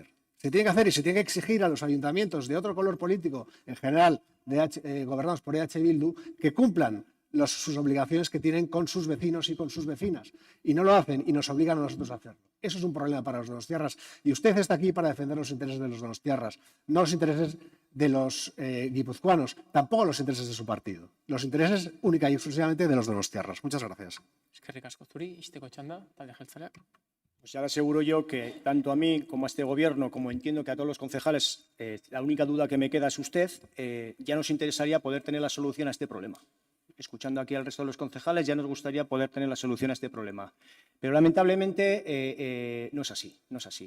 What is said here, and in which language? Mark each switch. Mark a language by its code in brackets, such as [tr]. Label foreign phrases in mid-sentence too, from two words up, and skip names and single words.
[es] Se tiene que hacer y se tiene que exigir a los ayuntamientos de otro color político, en general gobernados por EH Bildu, que cumplan sus obligaciones que tienen con sus vecinos y con sus vecinas. Y no lo hacen y nos obligan a nosotros a hacerlo. Eso es un problema para los donostiarras. Y usted está aquí para defender los intereses de los donostiarras, no los intereses de los guipuzcoanos, tampoco los intereses de su partido. Los intereses única y exclusivamente de los donostiarras. Muchas gracias. [eu] Eskerrik asko zuri, Ixteko txanda, Talde Jeltzaleak. [es] Pues ya le aseguro yo que tanto a mí como a este gobierno, como entiendo que a todos los concejales, la única duda que me queda es usted, ya nos interesaría poder tener la solución a este problema. escuchando aquí al resto de los concejales, ya nos gustaría poder tener la solución a este problema. Pero lamentablemente no es así, no es así.